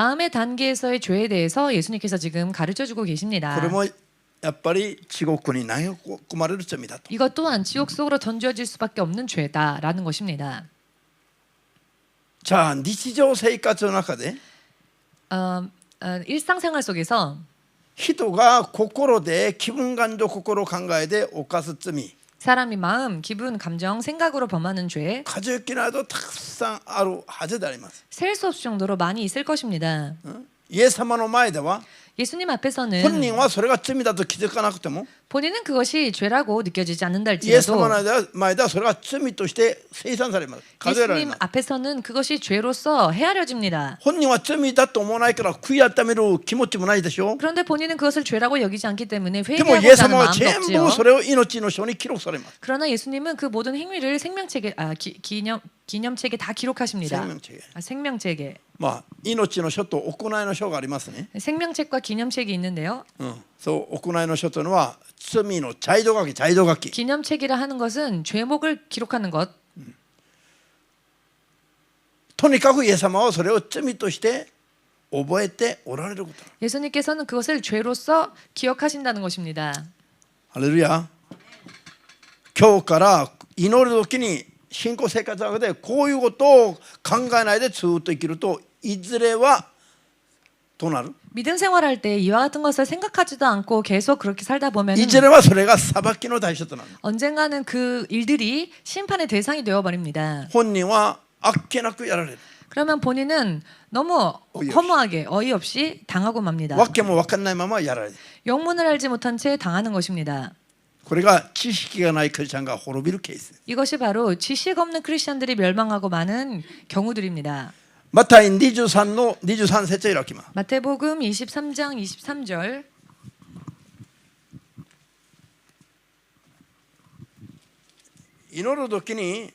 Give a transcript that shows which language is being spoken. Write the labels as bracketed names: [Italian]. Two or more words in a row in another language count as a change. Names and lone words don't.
[Korean] 마음의 단계에서의 죄에 대해서 예수님께서 지금 가르쳐주고 계십니다. [Japanese] これもやっぱり地獄に投げ込まれる罪だと。 [Korean] 이것 또한 지옥 속으로 던져질 수밖에 없는 죄다라는 것입니다. [Japanese] じゃあ日常生活の中で [Korean] 일상생활 속에서 [Japanese] 人が心で気分感情心考えで犯す罪、 [Korean] 사람이 마음, 기분, 감정, 생각으로 범하는 죄 [Japanese] 数えきれないとたくさんあるはずであります。 [Korean] 셀 수 없을 정도로 많이 있을 것입니다. [Japanese] イエス様の前では [Korean] 예수님 [Japanese] 本 [Korean] 앞에서는 [Japanese] 人はそれが罪だと気づかなくても [Korean] 본인은 그것이 죄라고 느껴지지 않는다 [Japanese] イエス様 [Korean] 할지라도 [Japanese] の前ではそれが罪として清算されます。数えられ [Korean] 예수님 [Japanese] ます。 [Korean] 앞에서는 그것이 죄로서 헤아려집니다. [Japanese] 本人は罪だと思わないから悔い改める気持ちもないでしょう。 [Korean] 그런데 본인은 그것을 죄라고 여기지 않기 때문에 [Japanese] でもイエス [Korean] 회개하고자 하는 [Japanese] 様は [Korean] 마음도 [Japanese] 全 [Korean] 없지요. [Japanese] 部それを命の書に記録されます。 [Korean] 그러나 예수님은 그 모든 행위를 생명책에 기념책에 다 기록하십니다. 생명책에. 생명책에 [Japanese] まあ命の書と行いの書がありますね。 [Korean] 생명책과 기념책이 있는데요. [Japanese] そう行いの書というのは罪の茶色書き、茶色書き。 [Korean] 기념책이라 하는 것은 죄목을 기록하는 것. [Japanese] とにかくイエス様はそれを罪として覚えておられること。 [Korean] 예수님께서는 그것을 죄로서 기억하신다는 것입니다. [Japanese] ハレルヤ。今日から祈る時に信仰生活の中でこういうことを考えないでずっと生きるといずれはどうなる？ [Korean] 믿음 생활할 때 이와 같은 것을 생각하지도 않고 계속 그렇게 살다 보면 [Japanese] いずれはそれが裁きの対象となる。 [Korean] 언젠가는 그 일들이 심판의 대상이 되어 버립니다. [Japanese] 本人はあっけなくやられる。 [Korean] 그러면 본인은 너무 허무하게 어이없이 당하고 맙니다. [Japanese] わけも分かんないままやられる。 [Korean] 영문을 알지 못한 채 당하는 것입니다. [Japanese] これが知識がないクリスチャンが滅びるケース。 [Korean] 이것이 바로 지식 없는 크리스천들이 멸망하고 많은 경우들입니다. [Japanese] マタイ23の23節を開きます。 [Korean] 마태복음 23장 23절. [Japanese] 祈る時に